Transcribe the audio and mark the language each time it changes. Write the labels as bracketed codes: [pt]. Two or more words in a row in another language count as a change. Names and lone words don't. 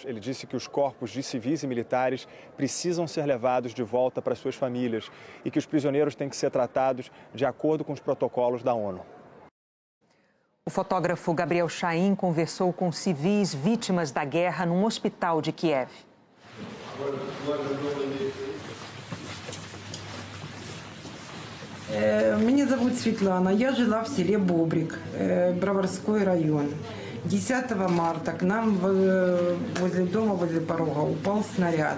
[pt] Ele disse que os corpos de civis e militares precisam ser levados de volta para suas famílias e que os prisioneiros têm que ser tratados de acordo com os protocolos da ONU. O fotógrafo Gabriel Chain conversou com civis vítimas da guerra num hospital de Kiev. [ru] Меня зовут Светлана, я жила в селе Бобрик, Броварской район. 10 марта к нам возле дома, возле порога упал снаряд.